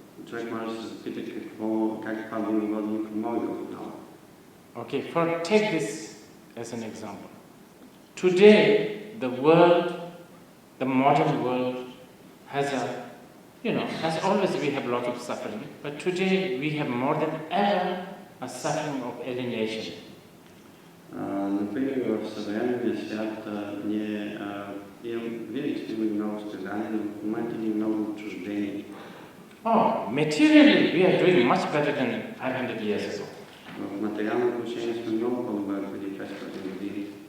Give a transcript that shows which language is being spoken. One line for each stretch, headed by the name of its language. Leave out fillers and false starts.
Bulgarian: Човек може да се запита как това би могло да ни помогне отново.
English: Okay, take this as an example. Today, the modern world has always we have a lot of suffering, but today we have more than ever a suffering of alienation.
Bulgarian: Например, в съвременния свят ние винаги сме имали много страдания, но в момента ни много отчуждени.
English: Materially we are doing much better than 500 years ago.
Bulgarian: В материално отношение сме много по-добре преди 500 години.